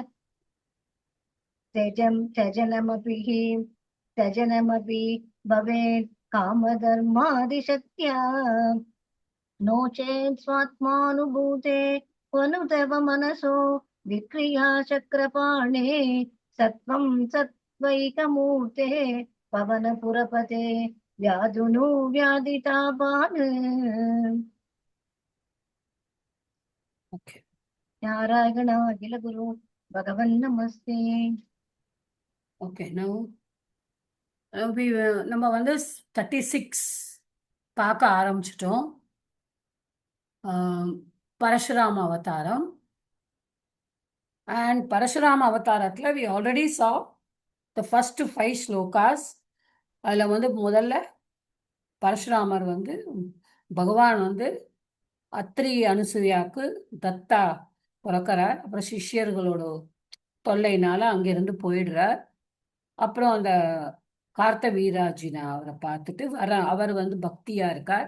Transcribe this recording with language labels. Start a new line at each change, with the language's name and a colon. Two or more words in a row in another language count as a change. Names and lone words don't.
Sanskrit: त्यजनमपि भवेत् कामधर्मादिशक्त्या नो चेत् स्वात्मानुभूते क्वनु तव मनसो विक्रिया चक्रपाणे सत्वं सत्वैकमूर्ते पवनपुरपते व्याधुनु व्याधितापान्.
Tamil: ஓகே.
Sanskrit: नारायण अखिल गुरु भगवन् नमस्ते.
Tamil: ஓகே. நம்ம வந்து 36 பார்க்க ஆரம்பிச்சிட்டோம். பரசுராம அவதாரம். அண்ட் பரசுராம அவதாரத்தில்
English: we already saw the first 5
Tamil: ஸ்லோகாஸ். அதில் வந்து முதல்ல பரசுராமர் வந்து பகவான் வந்து அத்ரி அனுசூயாவுக்கு தத்தா பிறக்கிறார். அப்புறம் சிஷ்யர்களோட தொல்லைனால அங்கிருந்து போயிடுறார். அப்புறம் அந்த கார்த்த வீராஜினா அவரை பார்த்துட்டு அவர் வந்து பக்தியா இருக்கார்.